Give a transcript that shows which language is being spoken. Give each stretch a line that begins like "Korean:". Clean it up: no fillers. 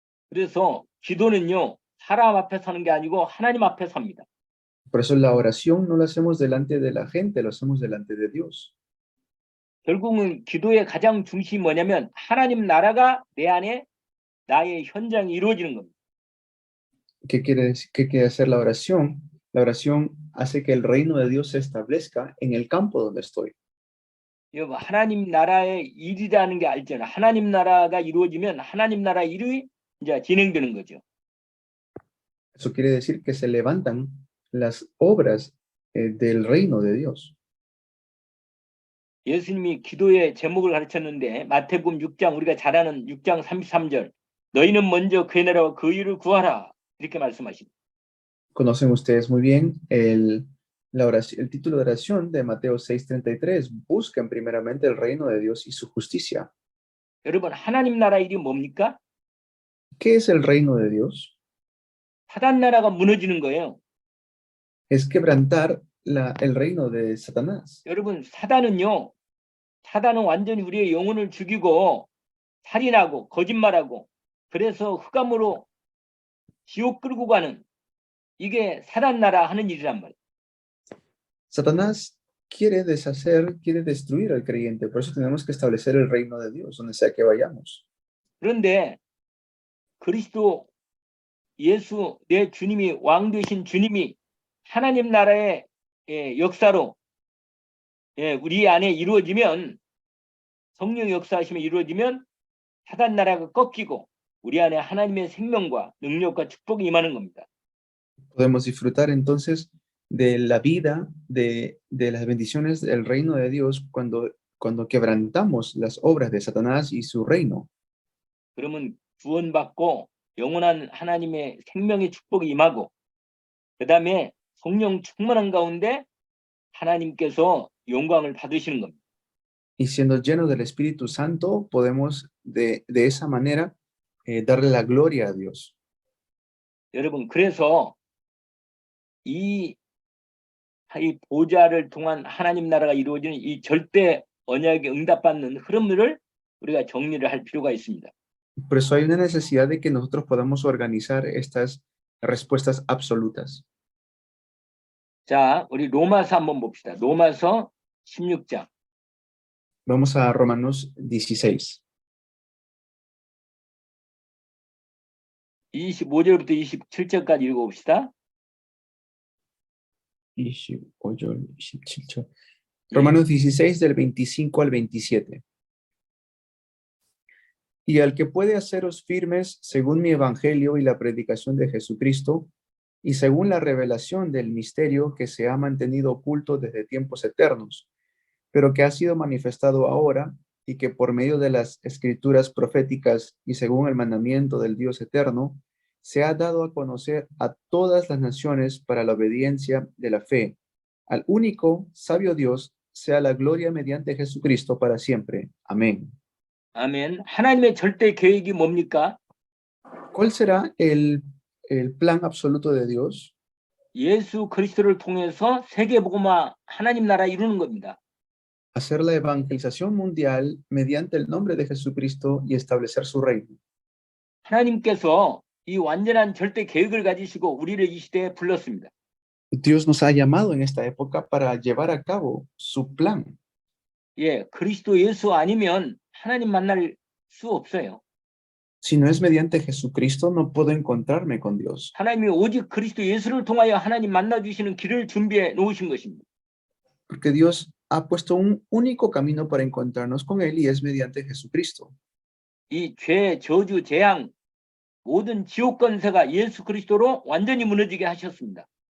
Korean: 그래서 기도는요 사람 앞에 사는 게 아니고 하나님 앞에 삽니다.
Spanish: Por eso la oración no la hacemos delante de la gente, lo hacemos delante de Dios.
Korean: 결국은 기도의 가장 중심이 뭐냐면 하나님 나라가 내 안에 나의 현장이 이루어지는 겁니다.
Spanish: ¿Qué quiere hacer la oración? La oración hace que el reino de Dios se establezca en el campo donde estoy.
Korean: 여러분 하나님 나라의 일이라는 게 알잖아요. 하나님 나라가 이루어지면 하나님 나라 일이 이제 진행되는 거죠.
Spanish: Eso quiere decir que se levantan las obras del reino de Dios.
Korean: 예수님이 기도의 제목을 가르쳤는데 마태복음 6장 우리가 잘 아는 6장 33절 너희는 먼저 그의 나라와 그 의를 구하라 이렇게 말씀하십니다.
Spanish: Conocen ustedes muy bien el título de oración de Mateo 6:33. Busquen primeramente el reino de Dios y su justicia.
Korean: 여러분 하나님 나라 일이 뭡니까?
Spanish: ¿Qué es el reino de Dios?
Korean: 사단 나라가 무너지는 거예요.
Spanish: Es quebrantar el reino de Satanás.
Korean: 여러분 사단은 완전히 우리의 영혼을 죽이고 살인하고 거짓말하고 그래서 흑암으로 지옥 끌고 가는 이게 사단 나라 하는 일이란 말이에요.
Spanish: Satanás quiere destruir al creyente. Por eso tenemos que establecer el reino de Dios donde sea que vayamos.
Korean: 그런데 그리스도 예수 내 주님이 왕 되신 주님이 하나님 나라의 역사로 우리 안에 이루어지면 성령 역사하심이 이루어지면 사단 나라가 꺾이고 우리 안에 하나님의 생명과 능력과 축복이 임하는 겁니다.
Spanish: Podemos disfrutar entonces de la vida, de las bendiciones del reino de Dios cuando quebrantamos las obras de Satanás y su reino.
Korean: 그러면 구원받고 영원한 하나님의 생명의 축복이 임하고 그 다음에 성령 충만한 가운데 하나님께서 영광을 받으시는 겁니다.
Spanish: Y siendo llenos del Espíritu Santo, podemos de esa manera darle la gloria a Dios.
Korean: 여러분 그래서 이 보좌를 통한 하나님 나라가 이루어지는 이 절대 언약에 응답받는 흐름들을 우리가 정리를 할 필요가 있습니다.
Spanish: Por eso hay una necesidad de que nosotros podamos organizar estas respuestas absolutas.
Korean: 자, 우리 로마서 한번 봅시다. 로마서 16장.
Spanish: Vamos a Romanos 16.
Korean: 25절부터 27절까지 읽어봅시다.
Spanish: 28, 17. Romanos 16 del 25 al 27. Y al que puede haceros firmes según mi evangelio y la predicación de Jesucristo, y según la revelación del misterio que se ha mantenido oculto desde tiempos eternos, pero que ha sido manifestado ahora, y que por medio de las escrituras proféticas y según el mandamiento del Dios eterno, se ha dado a conocer a todas las naciones para la obediencia de la fe. Al único sabio Dios sea la gloria mediante Jesucristo para siempre. Amén.
Korean: 아멘. 하나님의 절대 계획이 뭡니까?
Spanish: ¿Cuál será el plan absoluto de Dios?
Korean: 예수 그리스도를 통해서 세계복음화 하나님 나라 이루는 겁니다.
Spanish: Hacer la evangelización mundial mediante el nombre de Jesucristo y establecer su reino.
Korean: 하나님께서 이 완전한 절대 계획을 가지시고 우리를 이 시대에 불렀습니다.
Spanish: Dios nos ha llamado en esta época para llevar a cabo su plan.
Korean: 예, 그리스도 예수 아니면 하나님 만날 수 없어요.
Spanish: Si no es mediante Jesucristo, no puedo encontrarme con Dios.
Korean: 하나님이 오직 그리스도 예수를 통하여 하나님 만나주시는 길을 준비해 놓으신 것입니다.
Spanish: Porque Dios ha puesto un único camino para encontrarnos con Él y es mediante Jesucristo.
Korean: 이 죄, 저주, 재앙, 모든 지옥 권세가 예수 그리스도로 완전히 무너지게 하셨습니다.